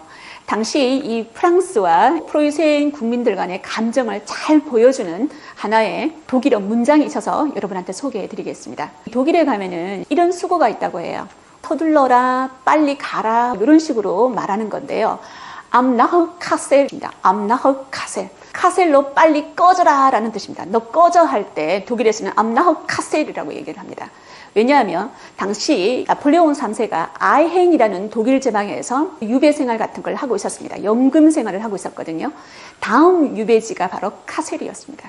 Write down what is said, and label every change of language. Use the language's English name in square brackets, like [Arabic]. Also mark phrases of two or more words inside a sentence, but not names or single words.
[Korean] 당시 이 프랑스와 프로이센 국민들 간의 감정을 잘 보여주는 하나의 독일어 문장이 있어서 여러분한테 소개해 드리겠습니다. 독일에 가면은 이런 수고가 있다고 해요. 서둘러라, 빨리 가라, 이런 식으로 말하는 건데요. [German] Am nach Kassel입니다. Am nach Kassel. [Korean] 카셀로 빨리 꺼져라 라는 뜻입니다. 너 꺼져 할 때 독일에서는 [German] Am nach Kassel [Korean] 이라고 얘기를 합니다. 왜냐하면 당시 나폴레옹 3세가 아이헨이라는 독일 지방에서 유배 생활 같은 걸 하고 있었습니다. 연금 생활을 하고 있었거든요. 다음 유배지가 바로 카셀이었습니다.